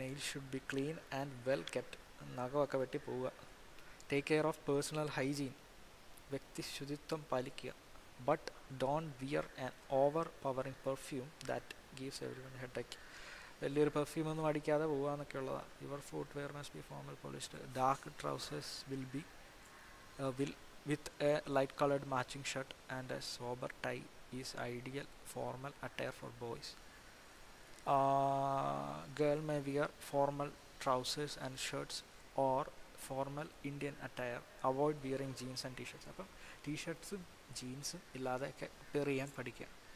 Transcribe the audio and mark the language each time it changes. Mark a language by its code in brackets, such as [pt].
[en] Nail should be clean and well kept. [ml] നഖമൊക്കെ വെട്ടി പോവുക. [en] Take care of personal hygiene. [ml] വ്യക്തി ശുചിത്വം പാലിക്കുക. [en] But don't wear an overpowering perfume that gives everyone headache. [ml] വലിയൊരു പെർഫ്യൂമൊന്നും അടിക്കാതെ പോവുക എന്നൊക്കെ ഉള്ളതാണ്. [en] Your footwear must be formal polished. Dark trousers will with a light colored matching shirt and a sober tie is ideal formal attire for boys. Girl may wear formal trousers and shirts or formal Indian attire. Avoid wearing jeans and t-shirts. [ml] അപ്പം ടീഷർട്ട്സും ജീൻസും ഇല്ലാതെയൊക്കെ pair ചെയ്യാൻ പഠിക്കുക.